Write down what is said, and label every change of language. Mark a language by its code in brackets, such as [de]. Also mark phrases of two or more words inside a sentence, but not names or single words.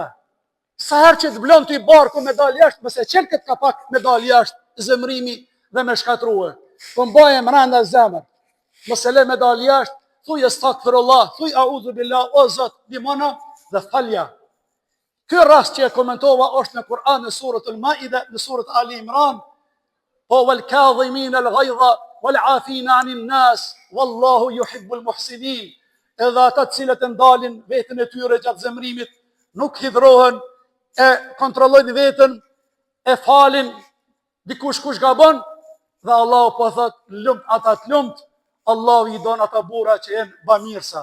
[sq] Sa herë që të vlon ty barku me dal jashtë, mëse qel këtë kapak me dal jashtë zemrimi dhe me shkatrua. Po mbaje brenda zemër. Mos e le me dal jashtë, thuj astaghfirullah, thuj [ar] أعوذ بالله, [sq] o Zot, ndihmona dhe falja. Ky rast që e komentova është në Kur'an në surën Al-Maida, në surën Ali Imran, po [ar] والكاظمين الغيظ والعافين عن الناس والله يحب المحسنين. [sq] Edhe ata të cilët e ndalin veten e tyre gjatë zemrimit, nuk hidhrohen, e kontrollojnë veten, e falin dikush kush gabon, dhe Allahu po thot lumt ata të lumt, Allahu i don ata burra që janë bamirësa.